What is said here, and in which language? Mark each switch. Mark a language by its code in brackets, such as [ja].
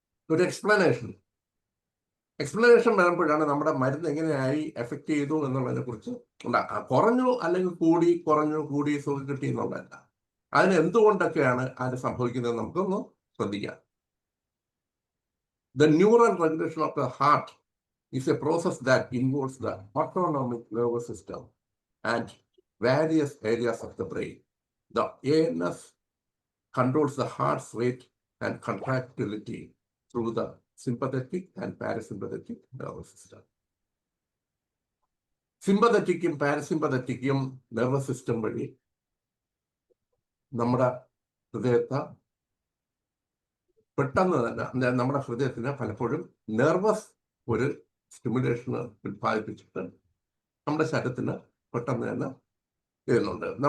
[ml] ഒരു എക്സ്പ്ലനേഷൻ വരുമ്പോഴാണ് നമ്മുടെ മരുന്ന് എങ്ങനെയായി എഫക്ട് ചെയ്തു എന്നുള്ളതിനെ കുറിച്ച് കുറഞ്ഞു അല്ലെങ്കിൽ കൂടി സുഖം കിട്ടി എന്നുള്ളതല്ല, അതിന് എന്തുകൊണ്ടൊക്കെയാണ് അത് സംഭവിക്കുന്നത് നമുക്കൊന്ന് ശ്രദ്ധിക്കാം. [en] The neural regulation of the heart is a process that involves the autonomic nervous system and various areas of the brain. The ANS controls the heart's rate and contractility through the sympathetic and parasympathetic nervous system. [ml] സിമ്പതറ്റിക്കും പാരസിമ്പതറ്റിക്കും nervous system വഴി നമ്മുടെ ഹൃദയത്തെ പെട്ടെന്ന് തന്നെ നമ്മുടെ ഹൃദയത്തിന് പലപ്പോഴും nervous ഒരു stimulation ഉത്പാദിപ്പിച്ചിട്ട് നമ്മുടെ ശരീരത്തിന് പെട്ടെന്ന് തന്നെ ചെയ്യുന്നുണ്ട്.